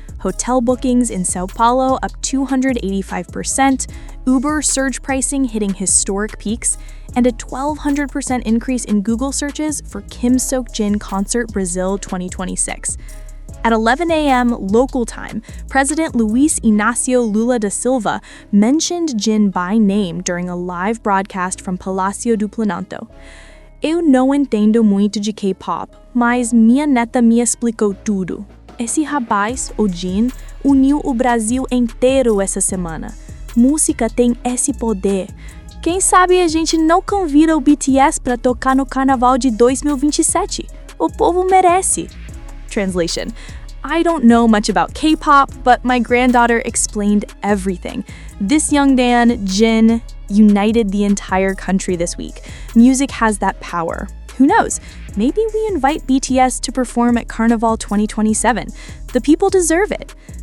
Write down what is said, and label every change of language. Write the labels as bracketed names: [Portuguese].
[English] Hotel bookings in São Paulo up 285%, Uber surge pricing hitting historic peaks, and a 1,200% increase in Google searches for Kim Seok-jin Concert Brazil 2026. At 11 a.m. local time, President Luiz Inácio Lula da Silva mentioned Jin by name during a live broadcast from Palácio do Planalto. [Portuguese] Eu não entendo muito de K-pop, mas minha neta me explicou tudo. Esse rapaz, o Jin, uniu o Brasil inteiro essa semana. Música tem esse poder. Quem sabe a gente não convida o BTS para tocar no Carnaval de 2027? O povo merece. [English] Translation: I don't know much about K-pop, but my granddaughter explained everything. This young Dan, Jin, united the entire country this week. Music has that power. Who knows? Maybe we invite BTS to perform at Carnival 2027. The people deserve it.